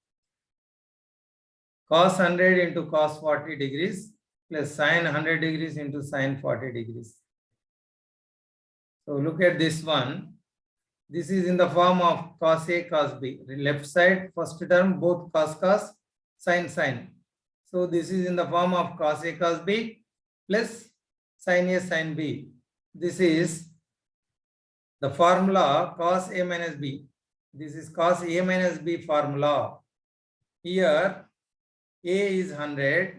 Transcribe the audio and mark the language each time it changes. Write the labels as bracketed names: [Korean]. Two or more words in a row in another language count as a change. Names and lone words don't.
[English] Cos 100 into cos 40 degrees plus sin 100 degrees into sin 40 degrees. So look at this one. This is in the form of cos A, cos B. Left side, first term, both cos, cos, sin, sin. So this is in the form of cos A, cos B plus sin A, sin B. This is the formula cos A minus B. This is cos A minus B formula. Here, A is 100.